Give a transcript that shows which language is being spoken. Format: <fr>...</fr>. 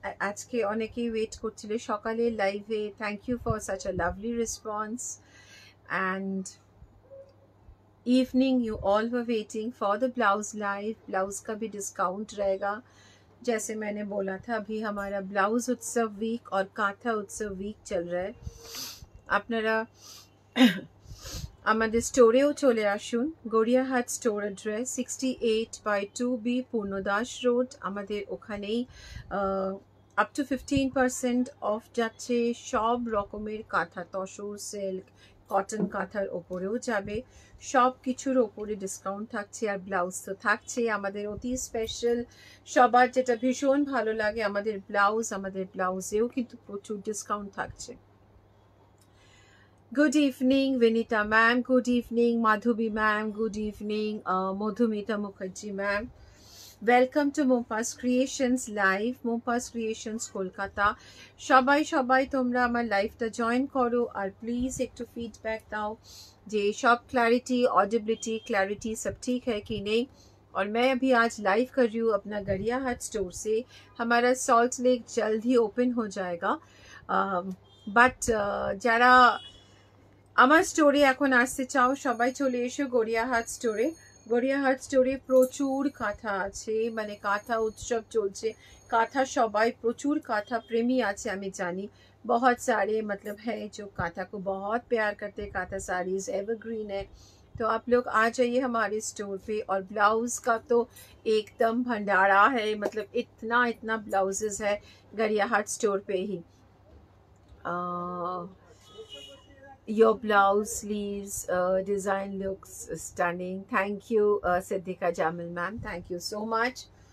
<bn>আজকে অনেকেই ওয়েট করছিল সকালে লাইভে।</bn> <en>Thank you for such a lovely response and evening you all were waiting for the blouse live.</en> <hi>Blouse का भी डिस्काउंट रहेगा। जैसे मैंने बोला था, अभी हमारा ब्लाउज उत्सव वीक और कांथा उत्सव वीक चल रहा है।</hi> <bn>আপনারা আমাদের স্টোরেও চলে আসুন। Gariahat store address 68/2B Purnadas road. আমাদের ওখানেই আপ টু 15% অফ যাচ্ছে। সব রকমের কাঁথা, তসর, সিল্ক, কটন কাঁথার ওপরেও যাবে। সব কিছুর ওপরে ডিসকাউন্ট থাকছে। আর ব্লাউজ তো থাকছে আমাদের অতি স্পেশাল। সবার যেটা ভীষণ ভালো লাগে আমাদের ব্লাউজেও কিন্তু প্রচুর ডিসকাউন্ট থাকছে।</bn> <en>Good evening, Vinita ma'am. Good evening, Madhubi ma'am. Good evening, Madhumita Mukherjee ma'am. Welcome to Mompas Creations Live, Mompas Creations Kolkata.</en> <bn>সবাই তোমরা আমার লাইভটা জয়েন করো আর প্লিজ একটু ফিডব্যাক দাও যে সব</bn> <hi>क्लैरिटी, ऑडिबिलिटी, क्लैरिटी सब ठीक है कि नहीं। और मैं अभी आज लाइव कर रही हूँ अपना गड़ियाहाट स्टोर से। हमारा सॉल्ट लेक जल्द ही ओपन हो जाएगा।</hi> <bn>बट যারা আমার স্টোরে এখন আসতে চাও সবাই চলে এসো গড়িয়াহাট স্টোরে। গড়িয়াহাট স্টোরে প্রচুর কাঁথা আছে, মানে কাঁথা উৎসব চলছে। काथा सबाई प्रचुर काथा प्रेमी आछे हमें जानी।</bn> <hi>बहुत सारे मतलब है जो काथा को बहुत प्यार करते हैं। काथा साड़ीज एवरग्रीन है। तो आप लोग आ जाइए हमारे स्टोर पे। और ब्लाउज का तो एकदम भंडारा है, मतलब इतना ब्लाउजेस है गड़ियाहाट स्टोर पे ही।</hi> <en>Your blouse sleeves design looks stunning. Thank you Siddhika Jamil ma'am, thank you so much.</en>